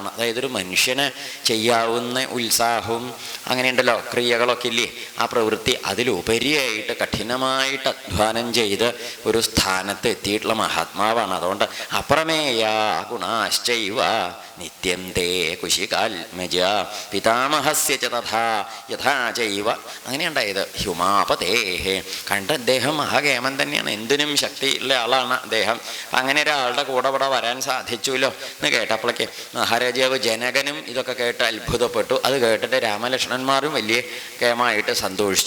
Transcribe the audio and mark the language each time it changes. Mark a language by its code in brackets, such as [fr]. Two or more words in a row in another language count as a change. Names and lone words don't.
[ml] അതായത് ഒരു മനുഷ്യന് ചെയ്യാവുന്ന ഉത്സാഹവും അങ്ങനെയുണ്ടല്ലോ ക്രിയകളൊക്കെ ഇല്ലേ, ആ പ്രവൃത്തി അതിലുപരിയായിട്ട് കഠിനമായിട്ട് അധ്വാനം ചെയ്ത് ഒരു സ്ഥാനത്ത് എത്തിയിട്ടുള്ള മഹാത്മാവാണ്. [sa] അതുകൊണ്ട് അപ്രമേയ ഗുണാശ്ചൈവ നിത്യം തേ കുശികാത്മജ പിതാമഹസ്യ ച തഥാ യഥാ ചൈവ. [ml] അങ്ങനെയുണ്ടായത് ഹ്യുമാപതേഹേ. കണ്ട അദ്ദേഹം മഹാകേമൻ തന്നെയാണ്, എന്തിനും ശക്തിയുള്ള ആളാണ് അദ്ദേഹം. അങ്ങനെ ഒരാളുടെ കൂടെ ഇവിടെ വരാൻ സാധിച്ചുല്ലോ എന്ന് കേട്ടപ്പോഴേക്ക് മഹാരാജാവ് ജനകനും ഇതൊക്കെ കേട്ട് അത്ഭുതപ്പെട്ടു. അത് കേട്ടിട്ട് രാമലക്ഷ്മണന്മാരും വലിയ കേമായിട്ട് സന്തോഷിച്ചു.